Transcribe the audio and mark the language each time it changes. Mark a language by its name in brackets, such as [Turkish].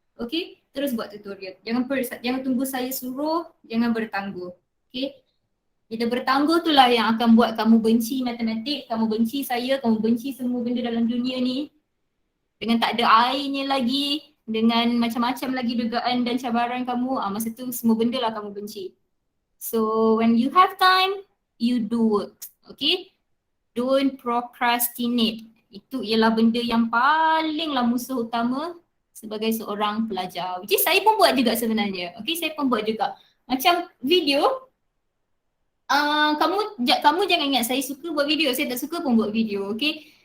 [Malay] Okay, terus buat tutorial. Jangan tunggu saya suruh, jangan bertangguh. Okay, kita bertangguh tu lah yang akan buat kamu benci matematik, kamu benci saya, kamu benci semua benda dalam dunia ni. Dengan tak ada airnya lagi, dengan macam-macam lagi dugaan dan cabaran kamu, masa tu semua benda lah kamu benci. [English] So when you have time, you do work. Okay? Don't procrastinate. [Malay] Itu ialah benda yang palinglah musuh utama sebagai seorang pelajar. Which is saya pun buat juga sebenarnya. Okay, saya pun buat juga. Macam video, kamu jangan ingat saya suka buat video, saya tak suka pun buat video. Okay?